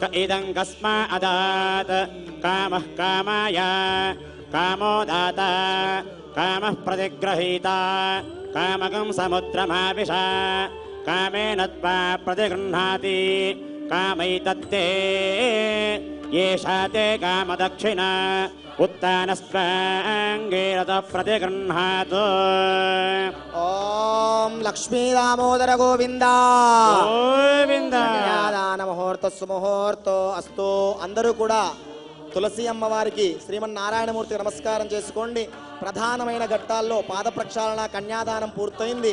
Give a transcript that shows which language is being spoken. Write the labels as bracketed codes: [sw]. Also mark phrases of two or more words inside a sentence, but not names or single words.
[sa] क इदं कस्मा अदात् कामः कामाय कामो दाता कामः प्रतिगृहीता कामकं समुद्रमाविश कामेन त्वा प्रतिगृह्णाति कामैतत्ते येषा ते कामदक्षिणा उत्तानस्त्वाङ्गीरतः प्रतिगृह्णातु ఓం లక్ష్మీ దామోదర గోవింద గోవింద కన్యాదాన ముహూర్త సుముహూర్తో అస్తు. [te] అందరూ కూడా తులసి అమ్మవారికి శ్రీమన్నారాయణమూర్తి నమస్కారం చేసుకోండి. ప్రధానమైన ఘట్టాల్లో పాద ప్రక్షాళన కన్యాదానం పూర్తయింది.